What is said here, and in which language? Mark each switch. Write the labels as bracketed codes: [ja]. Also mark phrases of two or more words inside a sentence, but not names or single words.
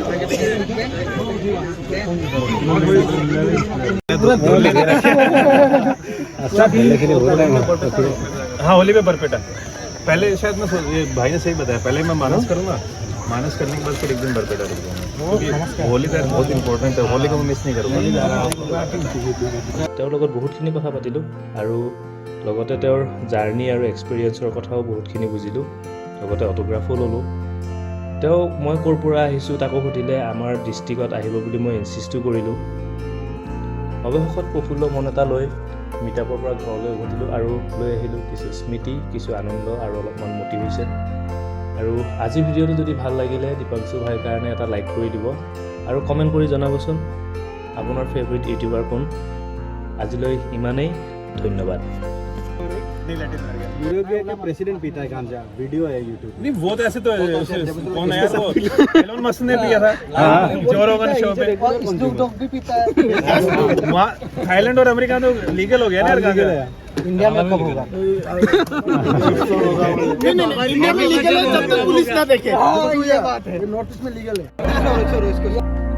[hi] हाँ होली में बरपेटा पहले शायद मैं ये भाई ने सही बताया पहले मैं मानस करूँगा मानस करने के बाद फिर एक दिन बरपेटा कर दूँगा होली का बहुत इम्पोर्टेंट है होली को मैं मिस नहीं करूँगा [as] তেওঁৰ লগত বহুতখিনি কথা পাতিলোঁ আৰু লগতে তেওঁৰ জাৰ্ণি আৰু এক্সপিৰিয়েঞ্চৰ কথাও বহুতখিনি বুজিলোঁ লগতে অটোগ্ৰাফো ল'লোঁ তেওঁ মই ক'ৰ পৰা আহিছোঁ তাকো সুধিলে আমাৰ ডিষ্ট্ৰিক্টত আহিব বুলি মই ইনচিষ্টো কৰিলোঁ অৱশেষত প্ৰফুল্ল মন এটা লৈ মিটআপৰ পৰা ঘৰলৈ উভতিলোঁ আৰু লৈ আহিলোঁ কিছু স্মৃতি কিছু আনন্দ আৰু অলপমান মটিভেশ্যন আৰু আজি ভিডিঅ'টো যদি ভাল লাগিলে দীপাংশু ভাইৰ কাৰণে এটা লাইক কৰি দিব আৰু কমেণ্ট কৰি জনাবচোন আপোনাৰ [en] favorite YouTuber [as] কোন আজিলৈ ইমানেই ধন্যবাদ [hi] प्रेसिडेंट पीता है गांजा वीडियो है यूट्यूब नहीं वो तो ऐसे तो कौन है यार वो एलोन मस्क ने पिया था जो रोगन शो पे भी पीता है वहाँ थाईलैंड और अमेरिका में लीगल हो गया ना यार गांजा इंडिया में कब होगा नहीं इंडिया में लीगल है जब तक पुलिस ना देखे ये बात है नॉर्थ ईस्ट में लीगल है